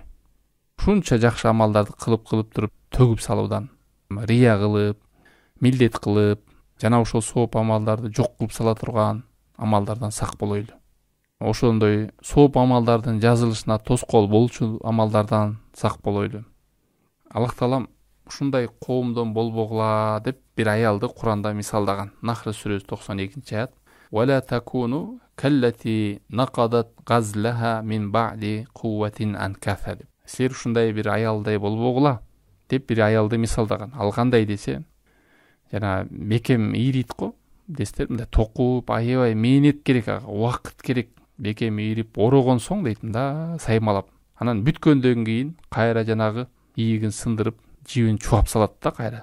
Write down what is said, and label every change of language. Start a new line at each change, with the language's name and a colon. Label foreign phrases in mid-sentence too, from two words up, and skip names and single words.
Kyrgyz: Ушунча жакшы амалдарды кылып туруп төгүп салуудан, рия кылып, милдет кылып, жана ошол сооп амалдарды жок кылып сала турган амалдардан сак болойлу. Ошондой сооп амалдардын жазылышына тоскоол болчу амалдардан сак болойлу. Аллах Таалам ушундай коомдон болбогула деп бир аялды Куранда мисалдаган. Нахр сүрөсү 92-аят.
Arabic: ولا تكونوا كالتي نقضت غزلها من بعد قوة أنكاثا.
Kyrgyz: Силер ушундай бир аялдай болбогула деп бир аялды мисалдаган. Ал кандай десе, жана бекем ийрит го дестер, мындай токуп, аябай мээнет керек, убакыт керек. Бекем ийрип орогон соң дейт, мында саймалап. Анан бүткөндөн кийин кайра жанагы ийигин сындырып, жибин чуап салат да кайра.